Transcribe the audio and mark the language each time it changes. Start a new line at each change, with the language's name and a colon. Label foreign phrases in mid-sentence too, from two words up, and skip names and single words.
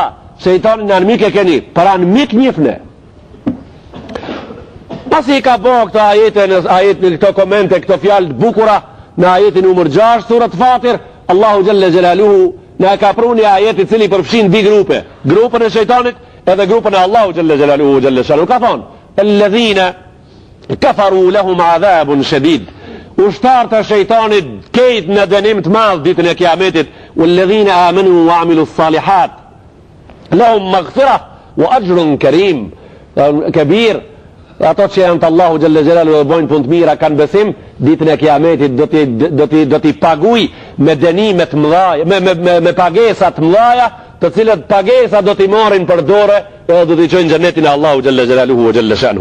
Albanian: Shejtani në armik e keni, para në mik njifne. Pasi ka po këto ajetin, këto komente, këto fjallë bukura, në ajetin numër 6, surat Fatir, Allahu
Arabic: جل جلاله
Albanian: në ka pru një ajetit cili përfshin di grupe. Grupën e shejtanit edhe grupën e Allahu
Arabic: جل جلاله جل شانه.
Albanian: Ka thonë,
Arabic: الذين كفروا لهم عذاب شديد.
Albanian: Ushtarët e shejtanit kejt në dënim të madh ditën e kiametit.
Arabic: والذين آمنوا وعملوا الصالحات لهم مغفرة وأجر كريم. Kabir.
Albanian: Ato që janë të Allahu
Arabic: جل جلاله
Albanian: dhe bojnë punë të mira kanë besim, ditën e kiametit do t'i paguj me dënimet mëdhaja, me pagesat mëdhaja, të cilët pagesa do t'i marrin për dore edhe do t'i qojnë xhenetin e Allahu
Arabic: جل جلاله وجل شانه.